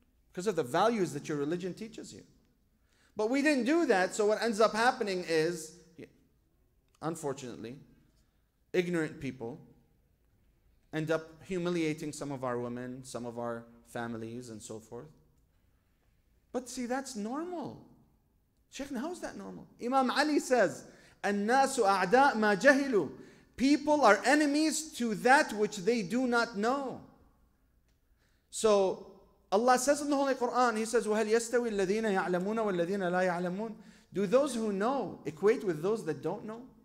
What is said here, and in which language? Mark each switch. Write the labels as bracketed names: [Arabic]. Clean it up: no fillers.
[English] Because of the values that your religion teaches you. But we didn't do that, so what ends up happening is, unfortunately, ignorant people end up humiliating some of our women, some of our families, and so forth. But see, that's normal. Shaykhna, how is that normal? Imam Ali says, [Arabic] الناس أعداء ما جهلوا. [English] People are enemies to that which they do not know. So Allah says in the Holy Quran, He says, [Arabic] وَهَلْ يَسْتَوِي الَّذِينَ يَعْلَمُونَ وَالَّذِينَ لَا يَعْلَمُونَ. [English] Do those who know equate with those that don't know?